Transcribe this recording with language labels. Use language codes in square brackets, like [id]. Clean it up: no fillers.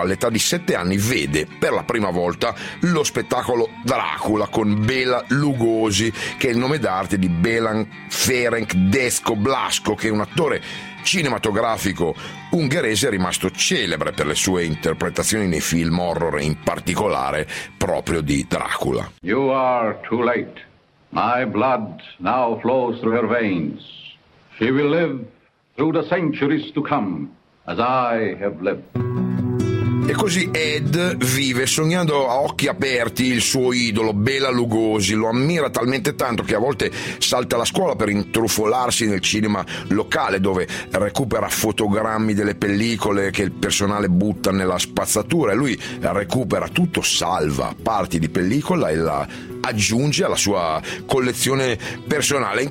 [it] All'età di 7 anni vede per la prima volta lo spettacolo Dracula con Bela Lugosi, che è il nome d'arte di Belan Ferenc Dezko Blasco, che è un attore cinematografico ungherese rimasto celebre per le sue interpretazioni nei film horror, in particolare proprio di Dracula. [en] You are too late. My blood now flows through her veins. She will live through the centuries to come as I have lived. [it] E così Ed vive sognando a occhi aperti il suo idolo Bela Lugosi, lo ammira talmente tanto che a volte salta la scuola per intrufolarsi nel cinema locale, dove recupera fotogrammi delle pellicole che il personale butta nella spazzatura, e lui recupera tutto, salva parti di pellicola e la aggiunge alla sua collezione personale.